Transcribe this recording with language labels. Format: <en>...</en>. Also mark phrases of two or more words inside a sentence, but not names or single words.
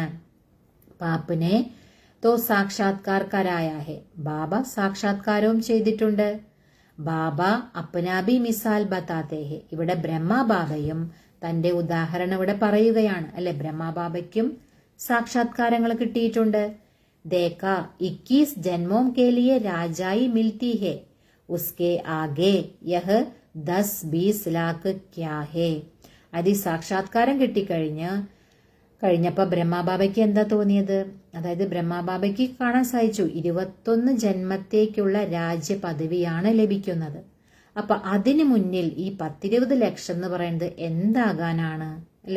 <hi>बाप ने तो साक्षात्कार कराया है.</hi> <ml>ബാബ സാക്ഷാത്കാരവും ചെയ്തിട്ടുണ്ട്.</ml> <hi>बाबा अपना भी मिसाल बताते हैं.</hi> <ml>ഇവിടെ ബ്രഹ്മബാബയും തന്റെ ഉദാഹരണം ഇവിടെ പറയുകയാണ് അല്ലെ. ബ്രഹ്മബാബയ്ക്കും സാക്ഷാത്കാരങ്ങൾ കിട്ടിയിട്ടുണ്ട്.</ml> <hi>देखा 21 जन्मों के लिए राजाई मिलती है, उसके आगे यह 10-20 लाख क्या है.</hi> <ml>അത് സാക്ഷാത്കാരം കഴിഞ്ഞപ്പോ ബ്രഹ്മബാബയ്ക്ക് എന്താ തോന്നിയത്? അതായത് ബ്രഹ്മബാബയ്ക്ക് കാണാൻ സാധിച്ചു 21 ജന്മത്തേക്കുള്ള രാജ്യ പദവിയാണ് ലഭിക്കുന്നത്. അപ്പൊ അതിനു മുന്നിൽ ഈ 10-20 ലക്ഷം എന്ന് പറയുന്നത് എന്താകാനാണ് അല്ലെ?</ml>